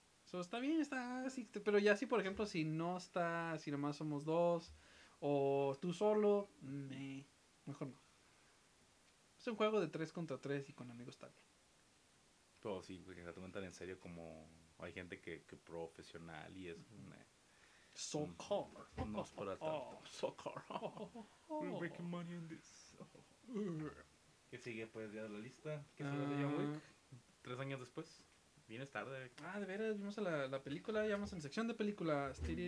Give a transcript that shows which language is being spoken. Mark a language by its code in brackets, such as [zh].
[es] So, está bien, está así, pero ya si por ejemplo si nomás somos 2 o tú solo, mejor no. Es un juego de 3 contra 3 y con amigos está bien. Pero sí, porque se toman tan en serio como hay gente que profesional y es soccer. No es para tanto. Soccer. [en] We're making money on this. [es] ¿Qué sigue pues ya de la lista? ¿Qué sigue de John Wick? 3 años después. Vienes tarde. Ah, de veras, vimos la película, ya vamos en sección de películas.